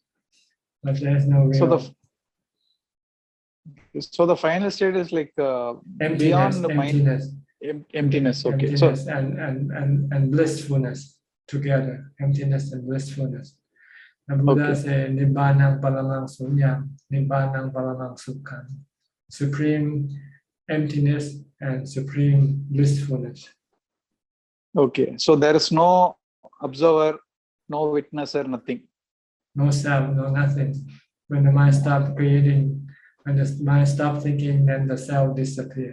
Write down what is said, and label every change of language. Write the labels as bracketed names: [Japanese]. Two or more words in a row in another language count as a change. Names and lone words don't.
[English] But there's no real. So the final state is emptiness, beyond the emptiness. mind. Emptiness. Okay. Emptiness and blissfulness together. Emptiness and blissfulness. The Buddha said, [Pali] Nibbanang paramang sunyam, Nibbanang paramang sukham. [English] Supreme emptiness and supreme blissfulness. Okay. So there is no observer, no witnesser, nothing. No self, no nothing. When the mind stops creating, when the mind stops thinking, then the self disappears.